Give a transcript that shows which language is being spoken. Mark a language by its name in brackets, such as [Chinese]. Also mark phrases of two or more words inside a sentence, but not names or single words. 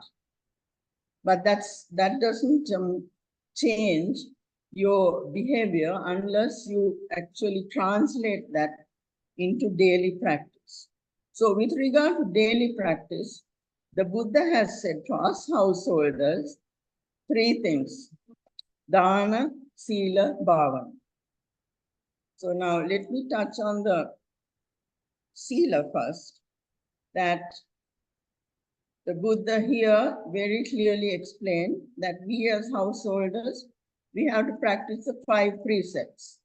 [English] But that doesn't change your behavior unless you actually translate that into daily practice. So with regard to daily practice, the Buddha has said to us householders 3 things: [Pali] dana, sila, bhavana. [English] So now let me touch on the sila first, that the Buddha here very clearly explained that we as householders, we have to practice the 5 precepts.